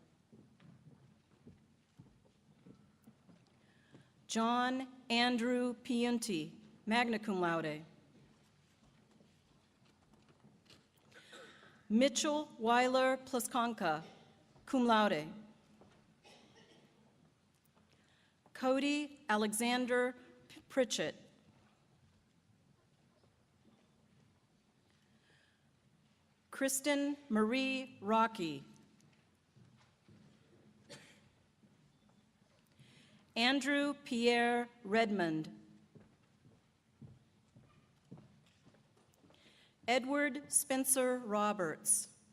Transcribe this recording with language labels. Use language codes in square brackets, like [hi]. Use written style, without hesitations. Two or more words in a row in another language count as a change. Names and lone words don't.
[en] John Andrew Piunti, [la] magna cum laude. [en] Mitchell Weiler Plaskonka, [la] cum laude. [en] Cody Alexander Pritchett. Kristen Marie Rocky. Andrew Pierre Redmond. Edward Spencer Roberts.